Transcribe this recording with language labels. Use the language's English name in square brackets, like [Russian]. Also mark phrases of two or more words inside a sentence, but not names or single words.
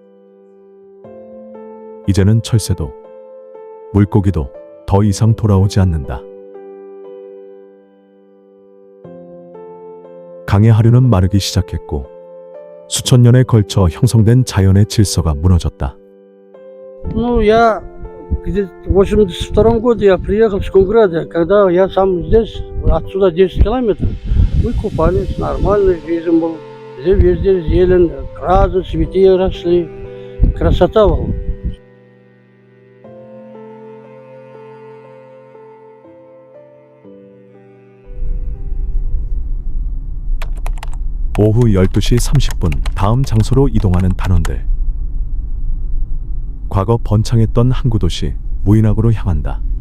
[Korean] 이제는 철새도 물고기도 더 이상 돌아오지 않는다. 강의 하류는 마르기 시작했고 수천 년에 걸쳐 형성된 자연의 질서가 무너졌다. [Russian] Ну, я где-то в 82 году я приехал в Скунграде, когда я сам здесь, отсюда 10 километров, мы купались, нормальный жизнь был. Везде зелень, грады, цветы росли, красота была. [Korean] 오후 12시 30분 다음 장소로 이동하는 단원들. 과거 번창했던 항구 도시 무이낙으로 향한다.